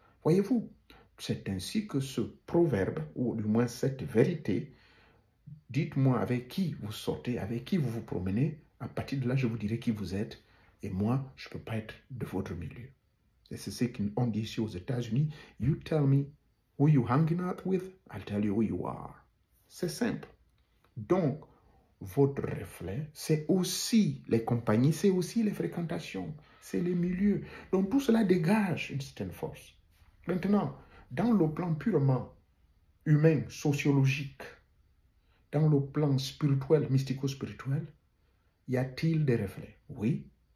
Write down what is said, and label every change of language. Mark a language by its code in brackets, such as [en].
[fr] Voyez-vous, c'est ainsi que ce proverbe, ou du moins cette vérité, dites-moi avec qui vous sortez, avec qui vous vous promenez. À partir de là, je vous dirai qui vous êtes. Et moi, je ne peux pas être de votre milieu. Et c'est ce qu'on dit ici aux États-Unis. [en] You tell me who you hanging out with, I'll tell you who you are. [fr] C'est simple. Donc, votre reflet, c'est aussi les compagnies, c'est aussi les fréquentations, c'est les milieux. Donc tout cela dégage une certaine force. Maintenant, dans le plan purement humain, sociologique, dans le plan spirituel, mystico-spirituel, y a-t-il des reflets? Oui.